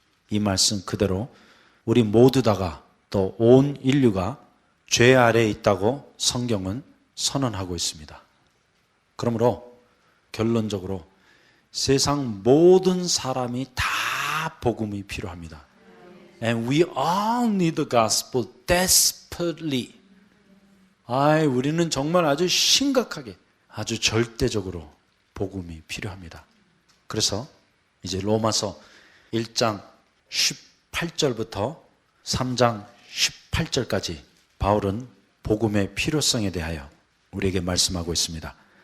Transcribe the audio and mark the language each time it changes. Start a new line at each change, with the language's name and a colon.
Korean: 이 말씀 그대로 우리 모두 다가 또 온 인류가 죄 아래에 있다고 성경은 선언하고 있습니다. 그러므로 결론적으로 세상 모든 사람이 다 복음이 필요합니다.
English: And we all need the gospel desperately.
Korean: 우리는 정말 아주 심각하게, 아주 절대적으로 복음이 필요합니다. 그래서 이제 로마서 1장 18절부터 3장 18절까지 바울은 복음의 필요성에 대하여 우리에게 말씀하고 있습니다.